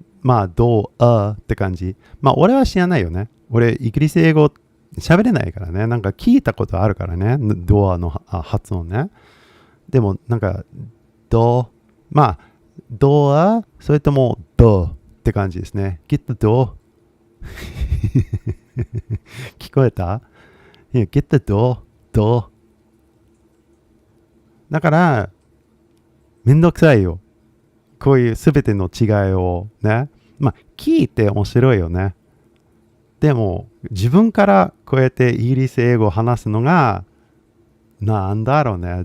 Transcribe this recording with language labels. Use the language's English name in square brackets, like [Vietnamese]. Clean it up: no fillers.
[Japanese] まあ、door って感じ。まあ、俺は知らないよね。俺、イギリス英語喋れないからね。なんか聞いたことあるからね。ドアの発音ね。でも、なんか、まあ、ドア、それとも、ドって感じですね。 [English] Get the door. [Japanese] 聞こえた？ [English] Yeah, get the door. [Japanese] だから、めんどくさいよ。こういうすべての違いをね。まあ、聞いて面白いよね。でも、自分からこうやってイギリス英語を話すのが、なんだろうね。